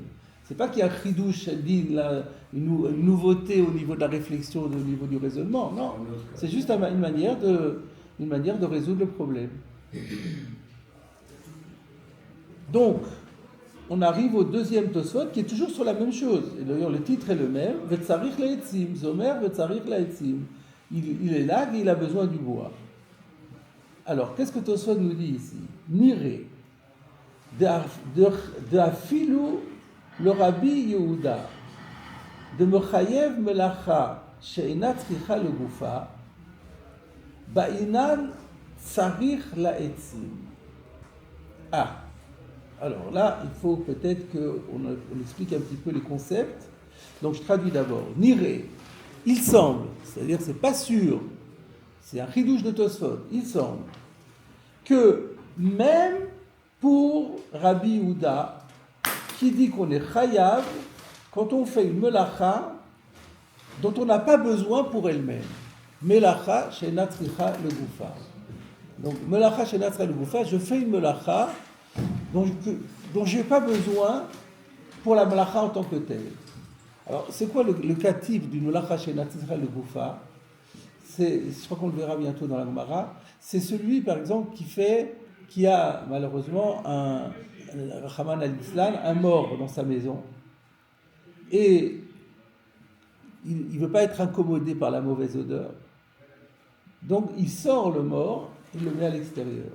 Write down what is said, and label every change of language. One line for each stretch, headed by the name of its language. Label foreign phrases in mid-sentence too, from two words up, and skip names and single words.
French: C'est pas qu'il y a un chidouche, une nouveauté au niveau de la réflexion, au niveau du raisonnement. Non, c'est juste une manière de résoudre le problème. Donc, on arrive au deuxième Tosfot qui est toujours sur la même chose. Et d'ailleurs, le titre est le même.
Hebrew: וצריך לעצים, זומר וצריך לעצים.
French: Il est là et il a besoin du bois. Alors, qu'est-ce que Tosfot nous dit ici?
Hebrew: נראה, דאפילו לרבי יהודה, דמחייב מלאכה שאינה צריכה לגופה, בעינן צריך לעצים.
French: Ah, alors là, il faut peut-être qu'on explique un petit peu les concepts. Donc je traduis d'abord. Nire, il semble, c'est-à-dire c'est pas sûr, c'est un chidouche de Tosfot, il semble que même pour Rabbi Yehuda, qui dit qu'on est chayav quand on fait une melacha dont on n'a pas besoin pour elle-même.
Hebrew: מלאכה שאינה צריכה לגופה.
French: Donc,
Hebrew: מלאכה שאינה צריכה לגופה,
French: je fais une melacha dont je n'ai pas besoin pour la melacha en tant que telle. Alors, c'est quoi le cas type d'une
Hebrew: מלאכה שאינה צריכה לגופה?
French: Je crois qu'on le verra bientôt dans la Gemara. C'est celui, par exemple, qui a malheureusement Rachaman al-Islam, un mort dans sa maison, et il ne veut pas être incommodé par la mauvaise odeur, donc il sort le mort, il le met à l'extérieur.